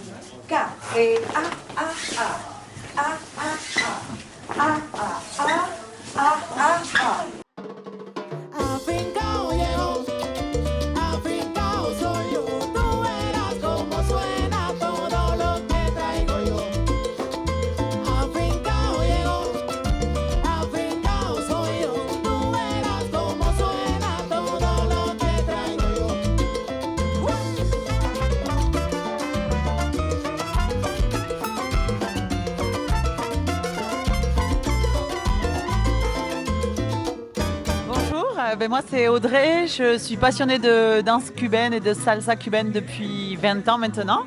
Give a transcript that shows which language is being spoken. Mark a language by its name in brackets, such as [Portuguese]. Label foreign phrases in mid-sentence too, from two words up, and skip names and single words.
[Spanish] K, et A, A, A, A, A, A, A, A, A, A, A, A. Afincao llegó, afincao soy yo, tú verás cómo suena todo lo que traigo yo. Afincao llegó, afincao soy yo, tú verás cómo suena todo lo que traigo yo. [French] Bonjour, moi c'est Audrey, je suis passionnée de danse cubaine et de salsa cubaine depuis 20 ans maintenant.